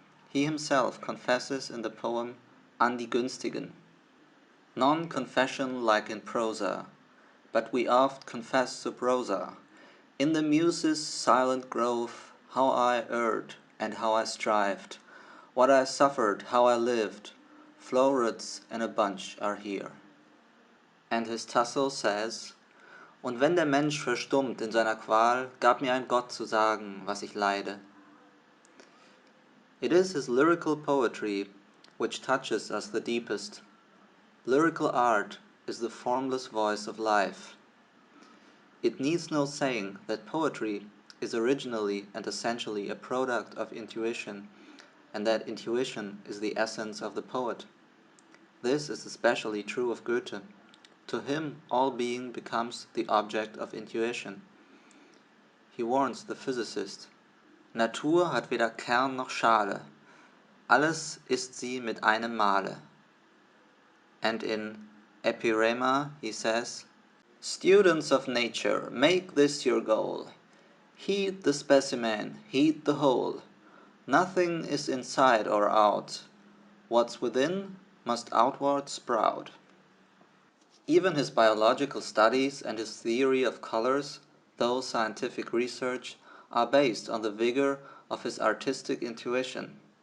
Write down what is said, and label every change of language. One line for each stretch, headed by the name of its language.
English: He himself confesses in the poem An die Günstigen, "Non confession like in prosa, but we oft confess sub rosa. In the Muses' silent grove, how I erred and how I strived, what I suffered, how I lived, Flowrets in a bunch are here." And his Tasso says,
German: "Und wenn der Mensch verstummt in seiner Qual, gab mir ein Gott zu sagen, was ich leide."
English: It is his lyrical poetry which touches us the deepest. Lyrical art is the formless voice of life. It needs no saying that poetry is originally and essentially a product of intuition, and that intuition is the essence of the poet. This is especially true of Goethe. To him all being becomes the object of intuition. He warns the physicist,
German: "Natur hat weder Kern noch Schale, alles ist sie mit einem Male."
English: And in Epirema he says, "Students of nature, make this your goal. Heed the specimen, heed the whole. Nothing is inside or out. What's within must outward sprout." Even his biological studies and his theory of colors, though scientific research, are based on the vigor of his artistic intuition.